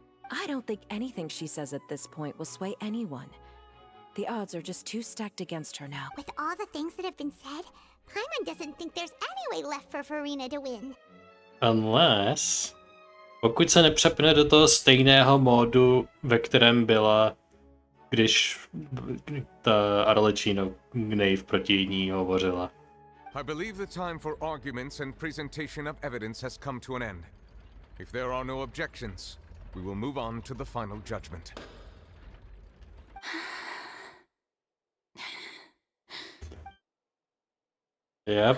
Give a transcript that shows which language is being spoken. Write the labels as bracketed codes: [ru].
[en] I don't think anything she says at this point will sway anyone. The odds are just too stacked against her now. With all the things that have been said, Paimon doesn't think there's any way left for Farina to win. Unless... [cs] Pokud se nepřepne do toho stejného módu, ve kterém byla, když ta Arlecchino Gnave proti ní hovořila. [en] I believe the time for arguments and presentation of evidence has come to an end. If there are no objections, we will move on to the final judgment. Yep.